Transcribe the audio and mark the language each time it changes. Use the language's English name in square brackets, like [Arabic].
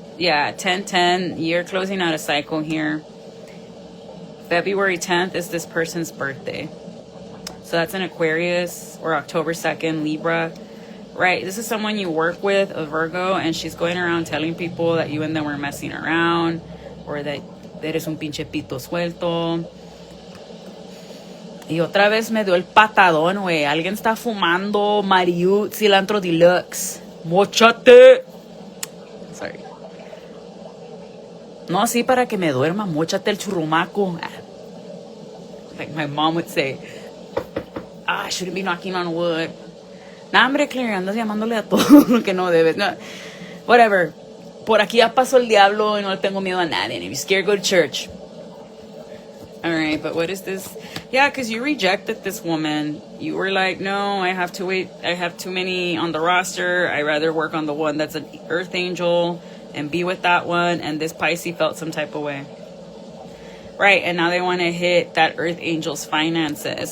[English] Yeah, 10-10. You're closing out a cycle here. February 10th is this person's birthday. So that's an Aquarius, or October 2nd, Libra. Right, this is someone you work with, a Virgo, and she's going around telling people that you and them were messing around, or that [Spanish] eres un pinche pito suelto. Y otra vez me dio el patadón, güey. Alguien está fumando Mariut Cilantro Deluxe. ¡Móchate! [English] Sorry. [Spanish] No, sí, para que me duerma. ¡Móchate el churrumaco! [English] Like my mom would say. I shouldn't be knocking on wood. [Spanish] Nah, hombre, Claire, andas llamándole a todo lo que no debes. No, [English] whatever. [Spanish] Por aquí ya pasó el diablo y no le tengo miedo a nadie. [English] And if you're scared, go to church. Alright, but what is this? Yeah, because you rejected this woman. You were like, no, I have to wait. I have too many on the roster. I'd rather work on the one that's an earth angel and be with that one. And this Pisces felt some type of way. Right, and now they want to hit that earth angel's finances.